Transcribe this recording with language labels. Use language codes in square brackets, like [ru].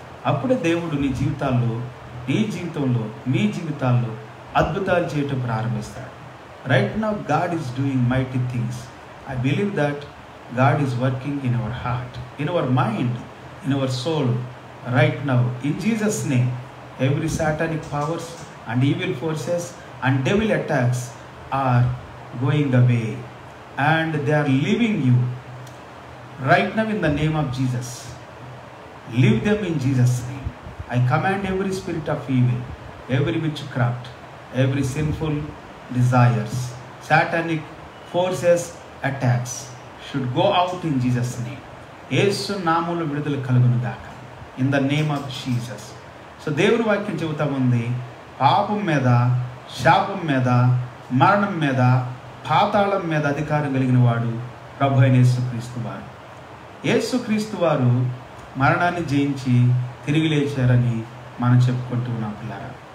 [te] అప్పుడే దేవుడు నీ జీవితాల్లో, నీ జీవితంలో, మీ జీవితాల్లో అద్భుతాలు చేయటం ప్రారంభిస్తాడు. [en] Right now God is doing mighty things. I believe that God is working in our heart, in our mind, in our soul right now. In Jesus name every satanic powers and evil forces and devil attacks are going away and they are leaving you right now in the name of Jesus. Leave them in Jesus' name. I command every spirit of evil, every witchcraft, every sinful desires, satanic forces, attacks should go out in Jesus' name. [te] యేసు నామములో విడుదల కలుగును గాక [en] in the name of Jesus. [te] So దేవుని వాక్యం చెబుతా ఉంది, పాపం మీద, శాపం మీద, మరణం మీద, పాతాళం మీద అధికారం కలిగిన వాడు ప్రభు అయిన యేసుక్రీస్తు వారు. యేసుక్రీస్తు వారు మరణాన్ని జయించి తిరిగి లేచారని మనం చెప్పుకుంటూ ఉన్నాం పిల్లారా.